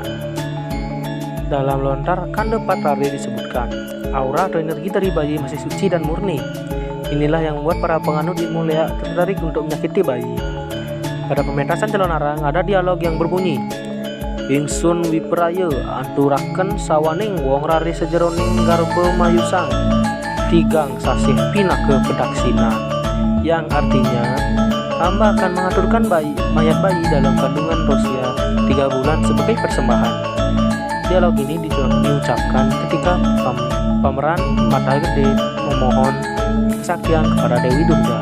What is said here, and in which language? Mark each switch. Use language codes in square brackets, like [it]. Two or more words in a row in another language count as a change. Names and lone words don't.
[id] Dalam lontar Kande Patrari disebutkan, aura atau energi dari bayi masih suci dan murni. Inilah yang membuat para penganut ilmu leak tertarik untuk menyakiti bayi. Pada pementasan calon arang ada dialog yang berbunyi, [kaw] "Ingsun wipraya anturaken sawaning wong rari sejeroning garba mayusang, tigang sasih pinake pedaksina." [id] yang artinya hamba akan mengaturkan mayat bayi dalam kandungan Rosia 3 bulan sebagai persembahan. Dialog ini diucapkan ketika pemeran Mata Gede memohon kesaktian kepada Dewi Durga.